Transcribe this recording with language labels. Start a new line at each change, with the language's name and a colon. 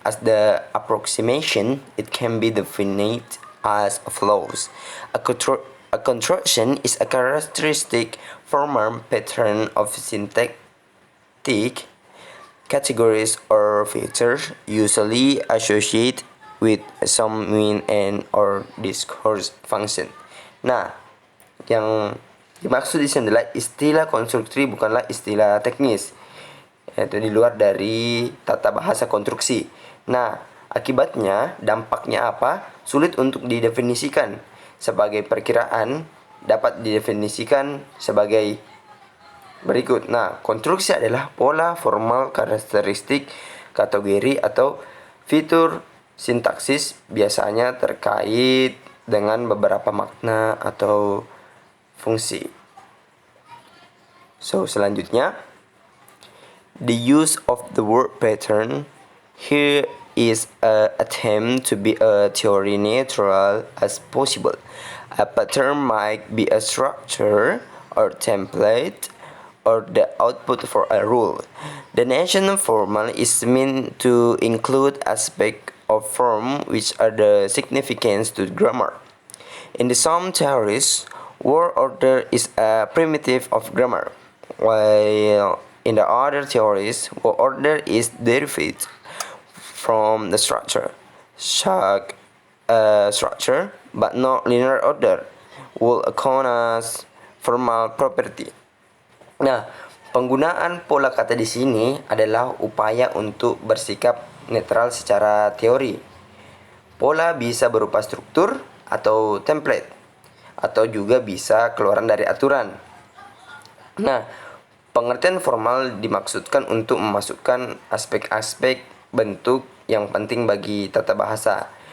English: As the approximation, it can be defined as follows: a construction is a characteristic formal pattern of syntactic categories or features usually associated with some mean and or discourse function.
Indonesian: Nah, yang dimaksud di sini adalah istilah konstruksi, bukanlah istilah teknis, yaitu di luar dari tata bahasa konstruksi. Nah, akibatnya, dampaknya apa? Sulit untuk didefinisikan. Sebagai perkiraan, dapat didefinisikan sebagai berikut. Nah, konstruksi adalah pola formal karakteristik kategori atau fitur sintaksis biasanya terkait dengan beberapa makna atau fungsi.
English: So,
Indonesian: selanjutnya,
English: the use of the word pattern here is an attempt to be a theory neutral as possible. A pattern might be a structure or template or the output for a rule. The notion formal is meant to include aspects of form which are the significance to grammar. In the some theories, word order is a primitive of grammar, while in the other theories, word order is derived from the structure, such structure, but not linear order, will account as formal property.
Indonesian: Nah, penggunaan pola kata di sini adalah upaya untuk bersikap netral secara teori. Pola bisa berupa struktur atau template, atau juga bisa keluaran dari aturan. Nah, pengertian formal dimaksudkan untuk memasukkan aspek-aspek bentuk yang penting bagi tata bahasa.